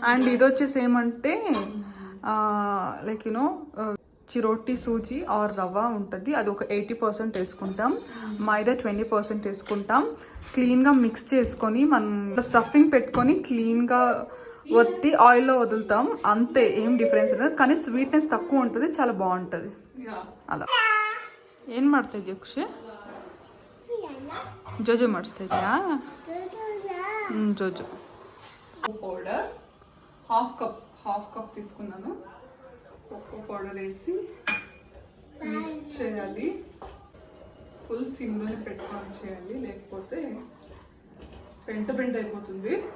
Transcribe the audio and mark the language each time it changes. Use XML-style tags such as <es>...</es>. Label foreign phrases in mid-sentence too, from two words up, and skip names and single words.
<te>అండ్ ఇది వచ్చేసి ఏమంటే</te> <en>like you know</en> <te>చిరోటి సూజీ ఆర్ రవ్వ ఉంటుంది, అది ఒక 80% వేసుకుంటాం, మైదా 20% వేసుకుంటాం. క్లీన్గా మిక్స్ చేసుకొని మనం స్టఫింగ్ పెట్టుకొని క్లీన్గా ఒత్తి ఆయిల్లో వదులుతాం, అంతే. ఏం డిఫరెన్స్ ఉండదు, కానీ స్వీట్నెస్ తక్కువ ఉంటుంది, చాలా బాగుంటుంది.</te> <kn>ಅಲ್ಲ ಏನು ಮಾಡ್ತಾ ಇದೆಯಾ ಖುಷಿ? ಜೋಜೋ ಮಾಡಿಸ್ತಾ ಇದೆಯಾ? ಜೋಜೋ.</kn> <en>powder half cup</en> <te>తీసుకున్నాను.</te> <en>cocoa powder</en> <te>వేసి మిక్స్ చేయాలి. ఫుల్ సిమ్లోనే పెట్టుకొని చేయాలి, లేకపోతే పెంట అయిపోతుంది.</te>